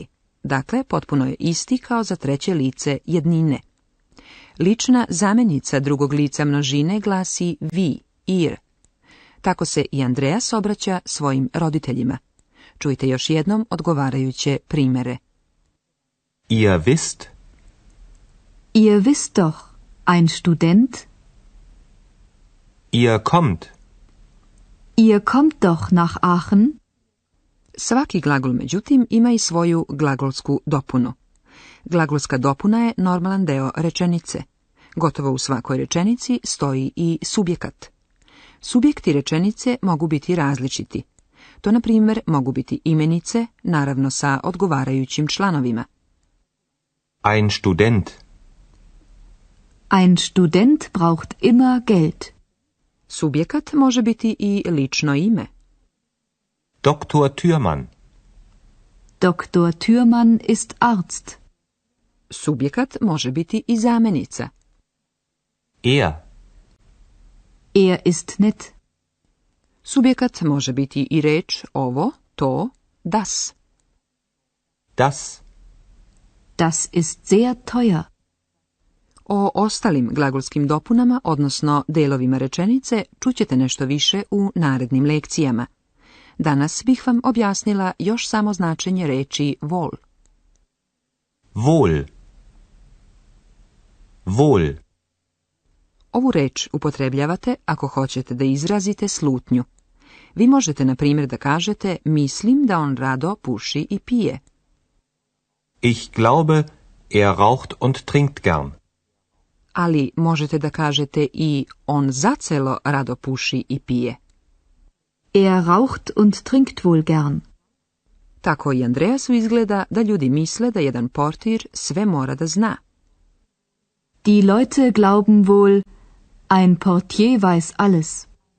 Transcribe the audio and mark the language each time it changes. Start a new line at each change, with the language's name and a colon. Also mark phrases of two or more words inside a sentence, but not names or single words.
Serbian: Dakle, potpuno je isti kao za treće lice jednine. Lična zamjenica drugog lica množine glasi vi, ir. Tako se i Andreas obraća svojim roditeljima. Čujte još jednom odgovarajuće primjere.
German: Ihr wisst? Ihr wisst doch, ein Student? Ihr kommt? Ihr kommt doch nach Aachen?
Serbian: Svaki glagol, međutim, ima i svoju glagolsku dopunu. Glagolska dopuna je normalan deo rečenice. Gotovo u svakoj rečenici stoji i subjekat. Subjekti rečenice mogu biti različiti. To, na primjer, mogu biti imenice, naravno sa odgovarajućim članovima.
German: Ein Student. Ein Student braucht immer Geld.
Serbian: Subjekat može biti i lično ime.
German: Dr. Thürmann. Dr. Thürmann ist Arzt.
Serbian: Subjekat može biti i zamjenica.
German: Er. Er ist nett.
Serbian: Subjekat može biti i reč ovo, to,
German: das. Das. Das ist sehr teuer.
Serbian: O ostalim glagolskim dopunama, odnosno delovima rečenice, čućete nešto više u narednim lekcijama. Danas bih vam objasnila još samo značenje reči wohl.
German: Wohl. Wohl.
Serbian: Ovu reč upotrebljavate ako hoćete da izrazite slutnju. Vi možete, na primjer, da kažete mislim da on rado puši i pije.
German: Ich glaube, er raucht und trinkt gern.
Serbian: Ali možete da kažete i on zacelo rado puši i pije.
German: Er raucht und trinkt wohl gern.
Serbian: Tako i Andreasu izgleda da ljudi misle da jedan portir sve mora da zna.
German: Die Leute glauben wohl, ein Portier weiß alles.